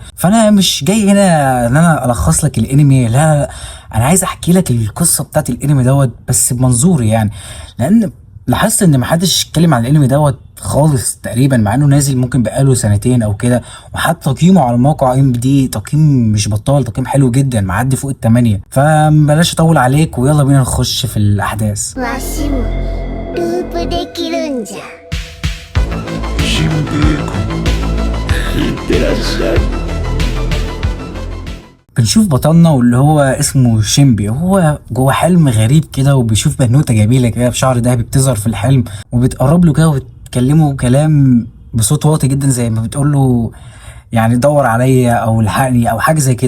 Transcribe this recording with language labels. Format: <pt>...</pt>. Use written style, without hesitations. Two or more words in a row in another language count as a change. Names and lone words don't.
<ar>فانا مش جاي هنا ان انا الخص لك الانمي، لا، انا عايز احكي لك القصة بتاعت الانمي دوت بس بمنظوري يعني. لان لاحظت ان محدش اتكلم عن الانمي دوت خالص تقريبا، مع انه نازل ممكن بقاله سنتين او كده. وحتى تقييمه على موقع ام دي تقييم مش بطال، تقييم حلو جدا معدي فوق ال8. فبلاش اطول عليك ويلا بينا نخش في الاحداث.</ar> <ja>わしもループできるんじゃ。しもべえか。いってらっしゃい。</ja> <ar>بنشوف بطلنا واللي هو اسمه شيمبي، هو جوه حلم غريب كده، وبيشوف بنوته جميله كده بشعر دهبي بتظهر في الحلم، وبتقرب له كده وبتكلمه كلام بصوت واطي جدا زي ما بتقول له يعني دور عليا او الحقني او حاجه زي كده.</ar>